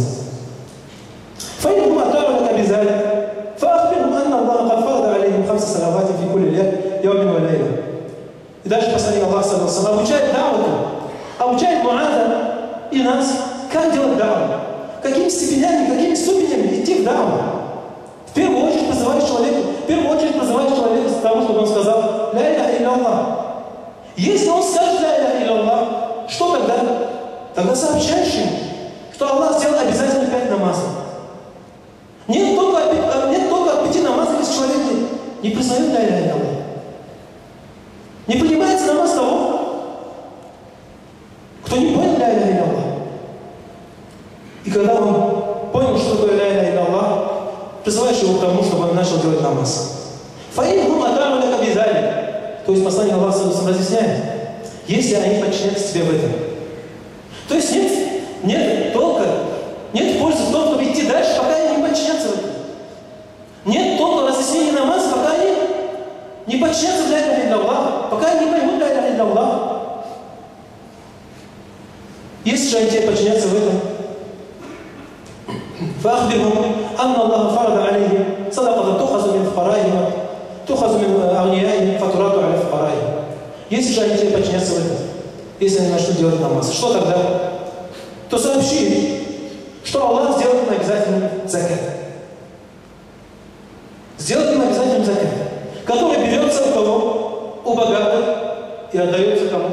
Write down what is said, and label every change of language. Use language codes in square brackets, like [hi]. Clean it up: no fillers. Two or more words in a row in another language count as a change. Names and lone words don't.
[ar] فإنهم أطاعوا لك بذلك فأخبرهم أن الله قد فرض عليهم 5 صلوات في كل يوم وليلة. [ru] И дальше посланник Аллаха, [ar] صلى الله عليه وسلم, [ru] обучает да'вату, обучает Муаза и нас, как делать да'ву, какими степенями, какими ступенями идти в да'ву. В первую очередь призываешь человека с того, чтобы он сказал [ar] «لا إله إلا الله». [ru] Если он скажет [ar] «لا إله إلا الله», [ru] что тогда? Тогда сообщаешь ему, что Аллах сделал обязательно 5 намазов. Нет только от 5 намазов, если человек не признает [ar] «لا إله إلا الله». [ru] Не принимается намаз того, кто не понял [ar] «لا إله إلا الله». [ru] И когда он понял, что такое [ar] «لا إله إلا الله», [ru] призываешь его к тому, чтобы он начал делать намаз. [ar] «فإنهم أطاعوا لك بذلك». [ru] То есть посланник Аллаха разъясняет, если они подчиняются тебе в этом. То есть нет толка, нет пользы в том, чтобы идти дальше, пока они не подчинятся в этом. Нет толка разъяснения намаза, пока они не подчинятся в [ar] «لا إله إلا الله», [ru] пока они не поймут [ar] «لا إله إلا الله». [ru] Если же они тебе подчинятся в этом, [ar] فأخبرهم أن الله فرض عليهم صدقة تؤخذ من فقرائهم تؤخذ من أغنيائهم فترد على فقرائهم. [ru] Если же они тебе подчинятся в этом, если они начнут делать намаз, что тогда? То сообщи им, что Аллах сделает им обязательным закат. Сделает им обязательным закат, который берется у кого? У богатых и отдается кому?